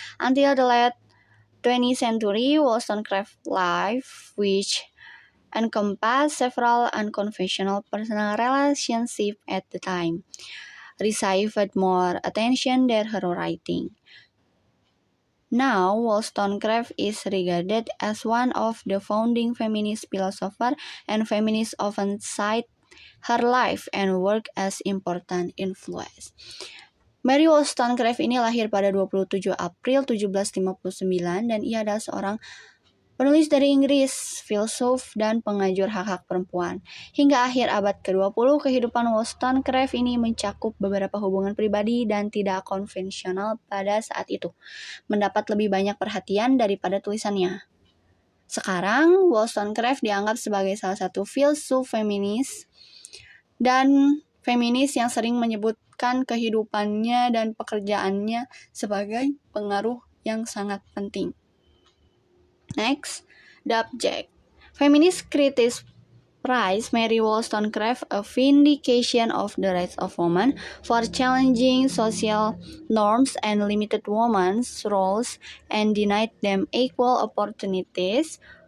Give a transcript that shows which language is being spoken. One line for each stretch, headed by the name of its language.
English: Until the late 20th century, Wollstonecraft's life, which encompassed several unconventional personal relationships at the time, received more attention than her writing. Now, Wollstonecraft is regarded as one of the founding feminist philosophers, and feminists often cite her life and work as important influence.
Indonesian: Mary Wollstonecraft ini lahir pada 27 April 1759 dan ia adalah seorang penulis dari Inggris, filsuf, dan pengajur hak-hak perempuan. Hingga akhir abad ke-20, kehidupan Wollstonecraft ini mencakup beberapa hubungan pribadi dan tidak konvensional pada saat itu, mendapat lebih banyak perhatian daripada tulisannya. Sekarang, Wollstonecraft dianggap sebagai salah satu filsuf feminis dan feminis yang sering menyebutkan kehidupannya dan pekerjaannya sebagai pengaruh yang sangat penting.
English: Next, the object. Feminist critics prize Mary Wollstonecraft a vindication of the rights of women for challenging social norms and limited women's roles and denied them equal opportunities.